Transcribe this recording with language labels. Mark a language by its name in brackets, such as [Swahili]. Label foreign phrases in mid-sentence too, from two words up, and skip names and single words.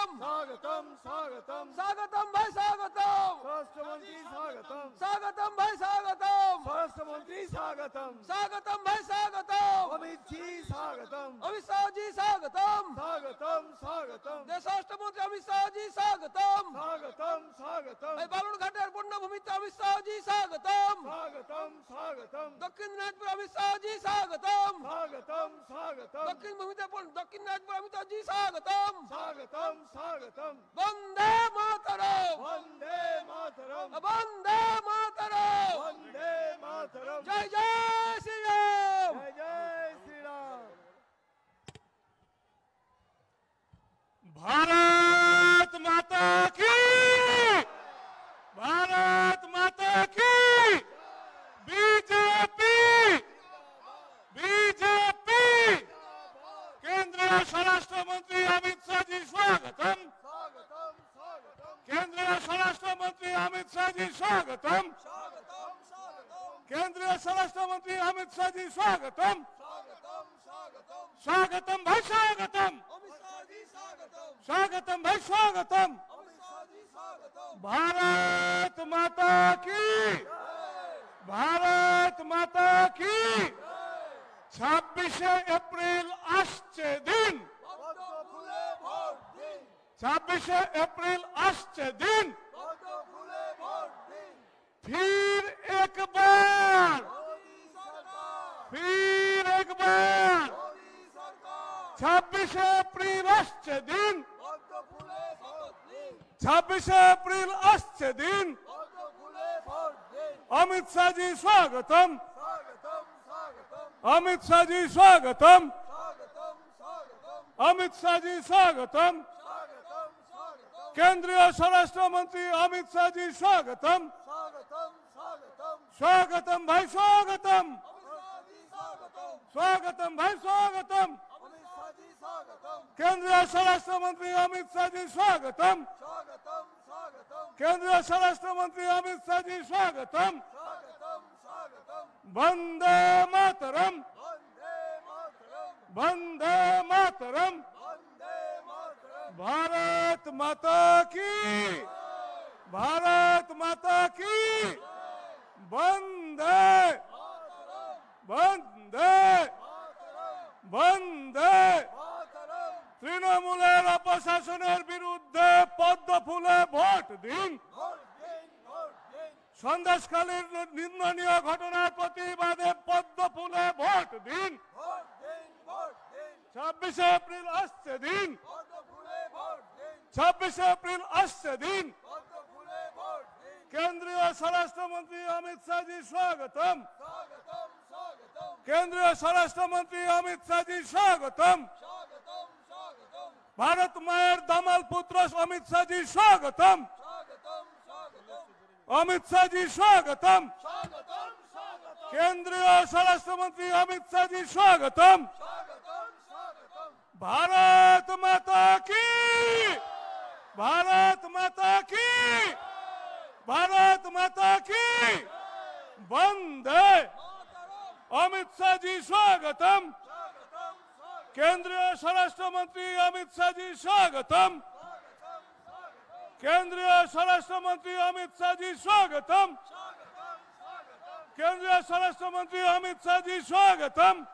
[Hindi] स्वागतम स्वागतम स्वागतम भाई स्वागतम, राष्ट्रमंत्री स्वागतम स्वागतम भाई स्वागतम, राष्ट्रमंत्री स्वागतम स्वागतम भाई स्वागतम, अमित जी स्वागतम अमित शाह जी स्वागतम, स्वागतम स्वागतम देश राष्ट्र मंत्री अमित शाह শাহজি স্বাগতম [Bangla] স্বাগতম স্বাগতম এই বালুরঘাটের পূর্ণভূমিতে অমিত শাহজি স্বাগতম স্বাগতম স্বাগতম দক্ষিণ দিনাজপুর অমিত শাহজি স্বাগতম স্বাগতম স্বাগতম দক্ষিণ দক্ষিণ দিনাজপুর অমিত শাহজি স্বাগতম স্বাগতম স্বাগতম বন্দে মাতরম বন্দে মাতরম বন্দে মাতরম বন্দে মাতরম জয় জয় শ্রীরাম জয় জয় শ্রীরাম [Hindi] भारत माता की, भारत माता की, बीजेपी, बीजेपी, केंद्रीय स्वराष्ट्र मंत्री अमित शाह जी स्वागतम, [Bangla] স্বাগতম স্বাগতম [Hindi] केंद्रीय स्वराष्ट्र मंत्री अमित शाह जी स्वागतम, [Bangla] স্বাগতম স্বাগতম [Hindi] केंद्रीय स्वराष्ट्र मंत्री अमित शाह जी स्वागतम, [Bangla] স্বাগতম স্বাগতম [Hindi] स्वागतम भाई स्वागतम, [Bangla] অমিত শাহজি স্বাগতম [Hindi] स्वागतम भाई स्वागतम, [Bangla] অমিত শাহজি স্বাগতম [Hindi] भारत माता की, भारत माता की, 26 एप्रिल [Bangla] আসছে দিন, পদ্ম ফুলে ভোট দিন 26 एप्रिल আসছে দিন, পদ্ম ফুলে ভোট দিন [Hindi] फिर एक बार, [Bangla] মোদী সরকার [Hindi] फिर एक बार, [Bangla] মোদী সরকার 26 एप्रिल আসছে দিন, পদ্ম ফুলে ভোট দিন 26 एप्रिल আসছে দিন, পদ্ম ফুলে ভোট দিন [Hindi] अमित शाह जी स्वागतम, [Bangla] স্বাগতম স্বাগতম [Hindi] अमित शाह जी स्वागतम, [Bangla] স্বাগতম স্বাগতম [Hindi] अमित शाह जी स्वागतम, [Bangla] স্বাগতম স্বাগতম [Hindi] केंद्रीय स्वराष्ट्र मंत्री अमित शाह जी स्वागतम, [Bangla] স্বাগতম স্বাগতম [Hindi] स्वागतम भाई स्वागतम, [Bangla] অমিত শাহজি স্বাগতম [Hindi] स्वागतम भाई स्वागतम, [Bangla] অমিত শাহজি স্বাগতম [Hindi] केंद्रीय स्वराष्ट्र मंत्री अमित शाह जी स्वागतम, [Bangla] স্বাগতম স্বাগতম [Hindi] केंद्रीय स्वराष्ट्र मंत्री अमित शाह जी स्वागतम, [Bangla] স্বাগতম স্বাগতম [Hindi] वंदे मातरम, [Bangla] বন্দে মাতরম [Hindi] वंदे मातरम, [Bangla] বন্দে মাতরম [Hindi] भारत माता की, भारत माता की, वंदे वंदे वंदे [Bangla] মাতরম তৃণমূলের অপশাসনের বিরুদ্ধে পদ্ম ফুলে ভোট দিন, ভোট দিন ভোট দিন সন্দেশখালীর নিন্দনীয় ঘটনার প্রতিবাদে পদ্ম ফুলে ভোট দিন, ভোট দিন ভোট দিন 26 এপ্রিল আসছে দিন, পদ্ম ফুলে ভোট দিন 26 এপ্রিল আসছে দিন, পদ্ম ফুলে ভোট দিন [Hindi] केंद्रीय स्वराष्ट्र मंत्री अमित शाह जी स्वागतम, [Bangla] স্বাগতম স্বাগতম [Hindi] केंद्रीय स्वराष्ट्र मंत्री अमित शाह जी स्वागतम, [Bangla] স্বাগতম স্বাগতম ভারত মায়ের দামাল পুত্র अमित शाह जी स्वागतम, স্বাগতম স্বাগতম [Hindi] अमित शाह जी स्वागतम, [Bangla] স্বাগতম স্বাগতম [Hindi] केंद्रीय स्वराष्ट्र मंत्री अमित शाह जी स्वागतम, [Bangla] স্বাগতম স্বাগতম [Hindi] भारत माता की, भारत माता की, भारत माता की, वंदे अमित शाह जी स्वागतम, केंद्रीय स्वराष्ट्र मंत्री अमित शाह जी स्वागतम, केंद्रीय स्वराष्ट्र मंत्री अमित शाह जी स्वागतम, केंद्रीय स्वराष्ट्र मंत्री अमित शाह जी स्वागतम,